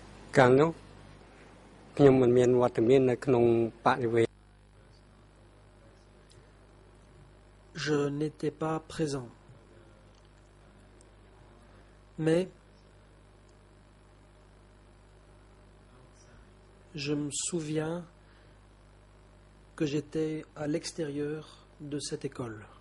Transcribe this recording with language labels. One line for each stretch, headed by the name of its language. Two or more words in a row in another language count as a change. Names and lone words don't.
Khmer: កាលនោះខ្ញុំមិនមានវត្តមាននៅក្នុងបរិវេណ
French: Je n'étais pas présent. Mais je me souviens que j'étais à l'extérieur de cette école.